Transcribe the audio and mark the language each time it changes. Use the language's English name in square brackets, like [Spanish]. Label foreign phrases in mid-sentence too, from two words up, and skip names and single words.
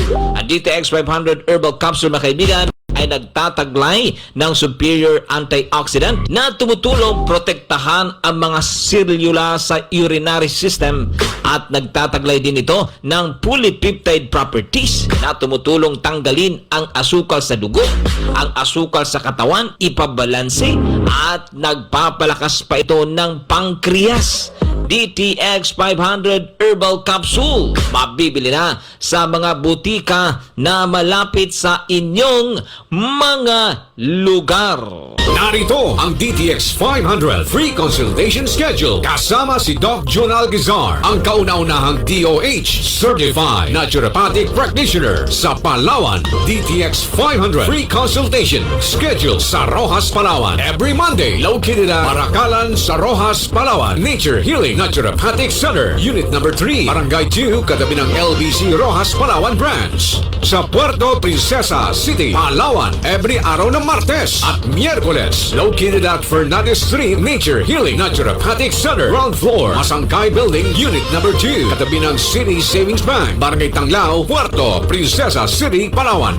[Filipino] Ang DTX 500 Herbal Capsule mga kaibigan ay nagtataglay ng [English] superior antioxidant [Filipino] na tumutulong protektahan ang mga selula sa [English] urinary system [Filipino] at nagtataglay din ito ng [English] polypeptide properties [Filipino] na tumutulong tanggalin ang asukal sa dugo, ang asukal sa katawan, ipabalanse at nagpapalakas pa ito ng pancreas. DTX 500 Herbal Capsule. Mabibili na sa mga butika na malapit sa inyong mga lugar. Narito ang DTX 500 Free Consultation Schedule kasama si Doc Jun Algazar, ang kauna-unahang DOH Certified Naturopathic Practitioner sa Palawan. DTX 500 Free Consultation Schedule sa Rojas, Palawan. [English] Every Monday, located at Marakalan sa Rojas, Palawan. [Filipino] Nature Healing Naturopathic Center, Unit Number 3, Barangay 2, katabi ng LBC Rojas, Palawan Branch. Sa Puerto Princesa City, Palawan, every araw ng Martes at Miyerkules, [English] located at [Filipino] Fernandez Street, Nature Healing Naturopathic Center, [English] ground floor, [Filipino] Masangkay Building, Unit Number 2, katabi ng City Savings Bank, Barangay Tanglao, Puerto Princesa City, Palawan.